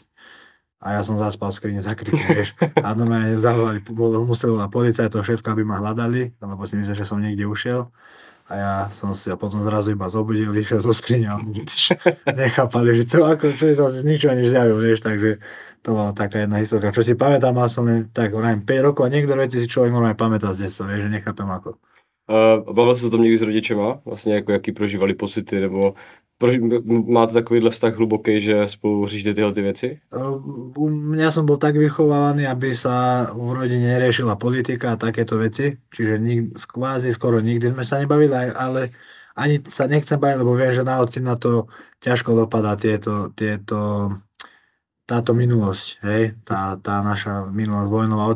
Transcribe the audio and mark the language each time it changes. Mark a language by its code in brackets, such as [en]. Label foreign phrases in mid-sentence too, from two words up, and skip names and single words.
[sk] A ja som zaspal v skrini zakrytý, vieš. A normálne zavolali, musel volať policajtov všetko, aby ma hľadali, lebo si myslím, že som niekde ušiel. A ja som si potom zrazu iba zobudil, vyšiel zo skriňa a nechápali, že to ako, čo sa z ničoho nič zjavil, vieš, takže to bola taká jedna historka. Čo si pamätám, mal som len tak, vrajím, 5 rokov a niektoré veci si človek normálne pamätá z detstva, vieš, že nechápem ako. [cs] Bavil se o tom někdy s rodičema? Vlastně jako jaký prožívali pocity, nebo máte takovýhle vztah hluboký, že spolu řešíte tyhle ty věci? [sk] U mňa som bol tak vychovávaný, aby sa v rodine neriešila politika a takéto veci, čiže kvázi skoro nikdy sme sa nebavili, ale ani sa nechcem baviť, lebo viem, že na ocina to ťažko dopadá táto minulosť, hej, tá naša minulosť vojnová.